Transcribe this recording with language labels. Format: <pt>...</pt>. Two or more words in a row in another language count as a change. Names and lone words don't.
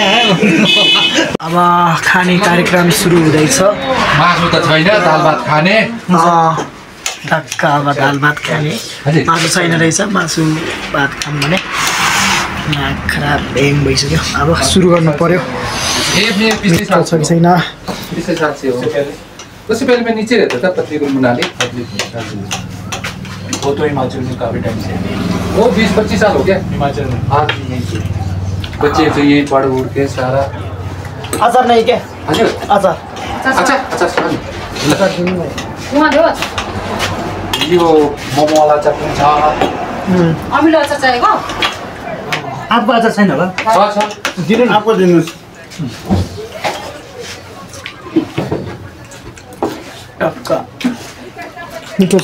<ne>अब खाने कार्यक्रम सुरु हुँदैछ मासु त छैन दाल भात खाने टक्क अब दाल भात खाने मासु छैन रहेछ मासु भात खाऊँ भने यहाँ खराब ह्याङ भइसक्यो अब सुरु गर्नु पर्यो मिठो छ कि छैन</ne> <hi>उससे पहले मैं नीचे रहता था पतली गुल मनाली वो तो हिमाचल में काफी टाइम से वो 20-25 साल हो गया हिमाचल में हाँ यहीं से बच्चे तो यहीं पढ़ उड़ के सारा अचार नहीं क्या</hi> <ne>हजुर अचार अच्छा अच्छा यो मोमो वाला चटनी छ अमिलो अचार चाहिएको आपको अचार छैन होला छ दिनु न आपको दिनुहोस् टक्क मिठो छ</ne>